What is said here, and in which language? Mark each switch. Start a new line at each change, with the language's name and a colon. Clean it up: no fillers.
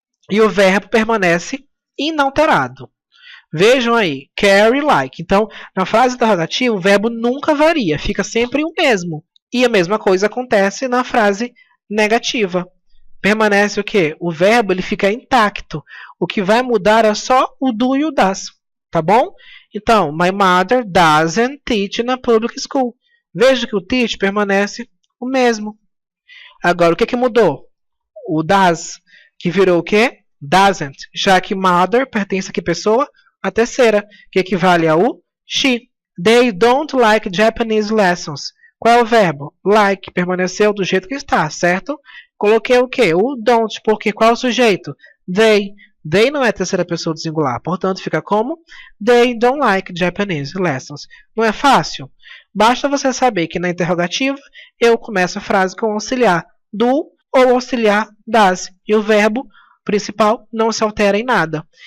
Portuguese: E o verbo permanece inalterado. Vejam aí, carry like. Então, na frase interrogativa, o verbo nunca varia, fica sempre o mesmo. E a mesma coisa acontece na frase negativa. Permanece o quê? O verbo ele fica intacto. O que vai mudar é só o do e o das. Tá bom?
English: Então, my mother doesn't teach in a public school.
Portuguese: Veja que o teach permanece o mesmo. Agora, o que mudou? O does, que virou o quê? Doesn't. Já que mother pertence a que pessoa? A terceira, que equivale ao she.
English: They don't like Japanese lessons.
Portuguese: Qual é o verbo? Like, permaneceu do jeito que está, certo? Coloquei o quê? O don't, porque qual é o sujeito? They. They não é a terceira pessoa do singular, portanto fica como they don't like Japanese lessons. Não é fácil? Basta você saber que na interrogativa eu começo a frase com auxiliar do ou auxiliar das e o verbo principal não se altera em nada.